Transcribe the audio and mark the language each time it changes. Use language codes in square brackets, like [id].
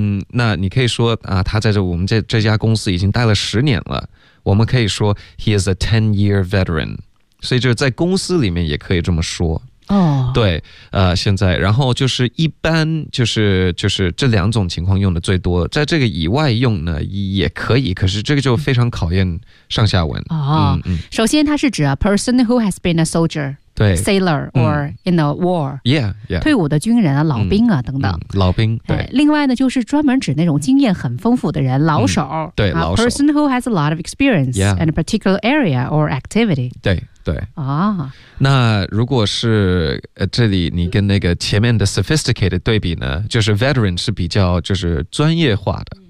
[zh] 那你可以说他在我们这家公司已经待了十年了。我们可以说 [en] he is a 10-year veteran。 [zh] 所以就是在公司里面也可以这么说。对，现在，然后就是一般就是这两种情况用的最多，在这个以外用呢也可以，可是这个就非常考验上下文。首先它是指 [en] a person who has been a soldier， [zh] 对 [en] ，sailor or in a war， yeah yeah， [zh] 退伍的军人啊，老兵啊，等等，老兵，对。另外呢，就是专门指那种经验很丰富的人，老手，对，老手 [en] ，person who has a lot of experience in a particular area or activity， [zh] 对对。啊，那如果是这里你跟那个前面的 sophisticated 对比呢，就是 veteran 是比较就是专业化的。